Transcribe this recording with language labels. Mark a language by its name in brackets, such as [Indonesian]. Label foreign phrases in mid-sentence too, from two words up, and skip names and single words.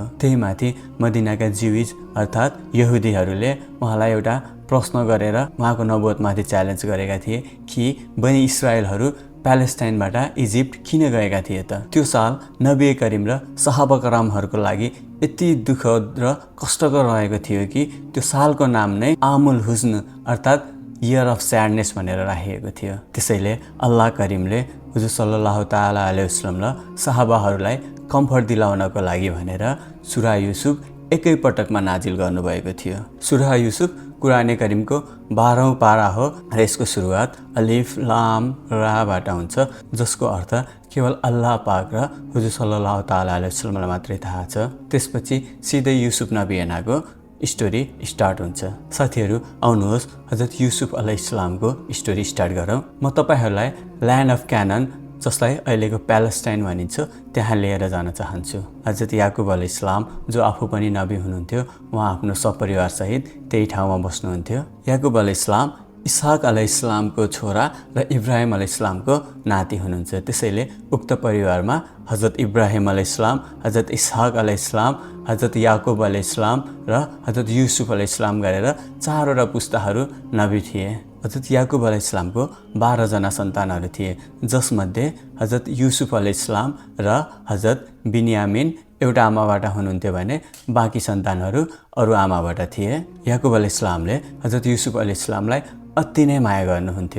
[Nepali] त्यही माथि मदिनाका जिविज अर्थात् यहुदीहरूले उहाँलाई एउटा प्रश्न गरेर उहाँको नबुवतमाथि च्यालेन्ज गरेका थिए कि बनी इस्राएलहरू प्यालेस्टाइनबाट इजिप्ट किन गएका थिए त। त्यो साल नबी करिम र सहाबा करामहरूको लागि यति दुःखद र कष्टकर रहेको थियो कि त्यो सालको नाम नै [Arabic] عام الحزن [Nepali] अर्थात् [English] year of sadness [Nepali] भनेर राखिएको थियो। त्यसैले अल्लाह करिमले हुजुर [Arabic] صلى الله تعالى عليه وسلم [Nepali] र सहाबाहरूलाई कम्फर्ट दिलाउनको लागि भनेर सुरा युसुफ एकै पटकमा नाजिल गर्नुभएको थियो। सुरा युसुफ कुरान करिमको 12औं पारा हो र यसको सुरुवात [Arabic] ألف لام را [Nepali] हुन्छ, जसको अर्थ केवल अल्लाह पाक र हुजुर [Arabic] صلى الله تعالى عليه وسلم [Nepali] मात्रै थाहा छ। त्यसपछि सिधै युसुफ नबीको [English] story start [Nepali] हुन्छ। साथीहरू आउनुहोस् हजरत युसुफ अलैहिस्सलामको [English] story start [Nepali] गरौँ। म तपाईहरूलाई [English] land of Canaan [Nepali] जसलाई अहिलेको प्यालेस्टाइन भनिन्छ त्यहाँ लिएर जान चाहन्छु। हजरत याकुब अलैहिस्सलाम जो आफू पनि नबी हुनुहुन्थ्यो, उहाँ आफ्नो सपरिवार सहित त्यही ठाउँमा बस्नुहुन्थ्यो। याकुब अलैहिस्सलाम इसहाक अलैहिस्सलामको छोरा र इब्राहिम अलैहिस्सलामको नाति हुनुहुन्छ। त्यसैले उक्त परिवारमा हजरत इब्राहिम अलैहिस्सलाम, हजरत इसहाक अलैहिस्सलाम, हजरत याकुब अलैहिस्सलाम र हजरत युसुफ अलैहिस्सलाम गरेर चारवटा पुस्ताहरू नबी थिए। हजरत याकुब अलैहिस्सलामको 12 जना सन्तानहरू थिए, जसमध्ये हजरत युसुफ अलैहिस्सलाम र हजरत बिन्यामिन एउटा आमाबाट हुनुहुन्थ्यो भने बाँकी सन्तानहरू अरू आमाबाट थिए। याकुब अलैहिस्सलामले हजरत युसुफ अलैहिस्सलामलाई अति नै माया गर्नुहुन्थ्यो।